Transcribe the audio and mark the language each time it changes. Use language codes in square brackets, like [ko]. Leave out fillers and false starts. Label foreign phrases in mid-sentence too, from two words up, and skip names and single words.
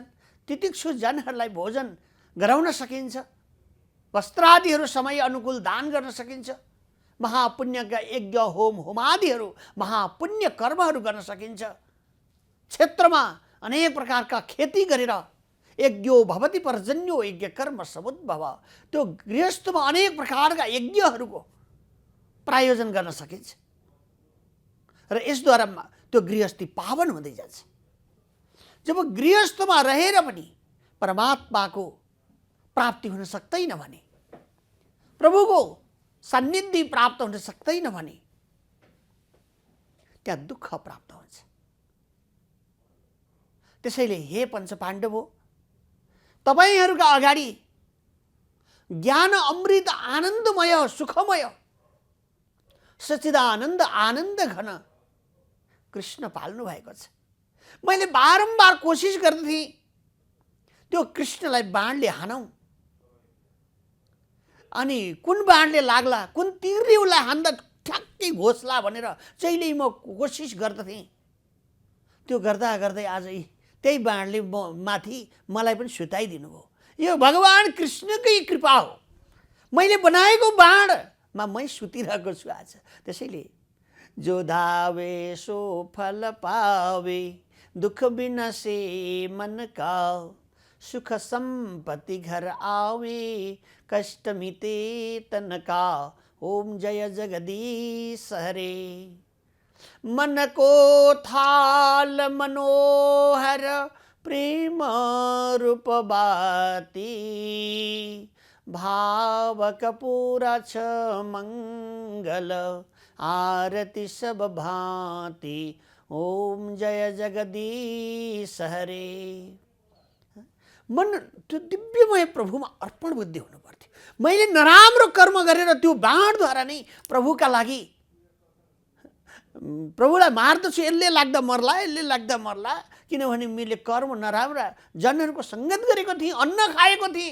[ne] तितिक्षु जनहरूलाई भोजन गराउन सकिन्छ, वस्त्रादिहरू समय अनुकूल दान गर्न सकिन्छ, महापुण्यका यज्ञ होम होमादिहरू महापुण्य कर्महरू गर्न सकिन्छ। क्षेत्रमा अनेक प्रकारका खेती गरेर [sa] यज्ञो भवति पर्जन्यो यज्ञ कर्म समुद्भव, [ne] त्यो गृहस्थमा अनेक प्रकारका यज्ञहरूको प्रायोजन गर्न सकिन्छ र यसद्वारा त्यो गृहस्थी पावन हुँदै जान्छ। जब गृहस्थमा रहेर पनि परमात्माको प्राप्ति हुन सक्दैन भने, प्रभुको सान्निध्य प्राप्त हुन सक्दैन भने त्यहाँ दुःख प्राप्त हुन्छ। त्यसैले हे पञ्च पाण्डव हो, तपाईहरूका अगाडि ज्ञान अमृत आनन्दमय सुखमय सच्चिदानन्द आनन्द घन कृष्ण पाल्नु भएको छ। मैले बारम्बार कोसिस गर्दै थिएँ त्यो कृष्णलाई बाणले हानौँ, अनि कुन बाणले लाग्ला, कुन तीरले उसलाई हान्दा ठ्याक्कै घोषला भनेर जहिले म कोसिस गर्दथेँ। त्यो गर्दा गर्दै आज त्यही बाणले माथि मलाई पनि सुताइदिनु भयो। यो भगवान कृष्णकै कृपा हो। मैले बनाएको बाणमा मै सुतिरहेको छु आज। [hi] त्यसैले जो धावे सो फल पावे, दुख बिनसे मन का, सुख संपत्ति घर आवे, कष्ट मिटे तन का। ओम जय जगदीश हरे। मन को थाल मनोहर प्रेम रूप बाती, भाव कपूरा छ मंगल आरती सब भांति। ओम जय जगदीश हरे। [ne] मन त्यो दिव्यमय प्रभुमा अर्पण बुद्धि हुनु पर्थ्यो। मैले नराम्रो कर्म गरेर त्यो बाणद्वारा नै प्रभुका लागि प्रभुलाई मार्दछु, यसले लाग्दा मर्ला, यसले लाग्दा मर्ला, किनभने मैले कर्म नराम्रा जनहरूको सङ्गत गरेको थिएँ, अन्न खाएको थिएँ।